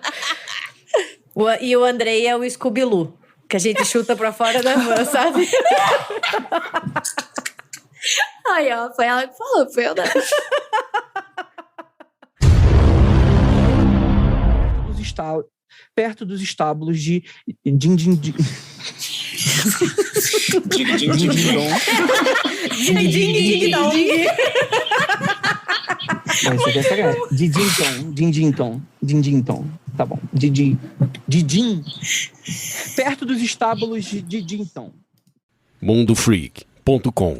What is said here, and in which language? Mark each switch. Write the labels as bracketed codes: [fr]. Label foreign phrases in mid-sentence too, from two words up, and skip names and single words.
[pt] E o Andrei é o Scooby-Loo, que a gente chuta pra fora da van, sabe? Ai, ó, foi ela que falou, foi eu não. Perto dos estábulos de Din Din Din. Dig, dig, dig, dig. Isso aqui é sagrado. Dindinton. Tá bom. Didim. Perto dos estábulos de Dindinton.